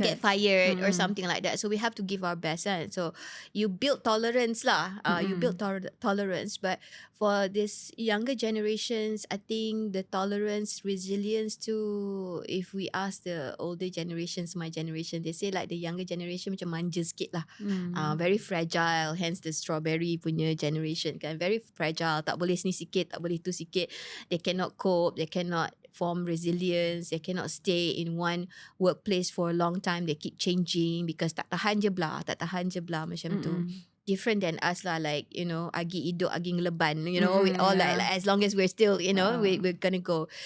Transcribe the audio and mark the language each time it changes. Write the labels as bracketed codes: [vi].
[en] get fired or something like that. So we have to give our best, kan? So you build tolerance lah. You build tolerance. But for this younger generations, I think the tolerance, resilience too, if we ask the older generations, my generation, they say like the younger generation [ms] macam manja sikit lah. [en] Very fragile, hence the strawberry punya generation, kan? Very fragile, [ms] tak boleh sini sikit, tak boleh tu sikit. [en] They cannot cope, they cannot form resilience, they cannot stay in one workplace for a long time. They keep changing because [ms] tak tahan je belah macam tu. [en] Different than us lah, like, you know, [iba] agi hidup agi ngeleban, [en] you know, we all like as long as we're still, you know, we're gonna go.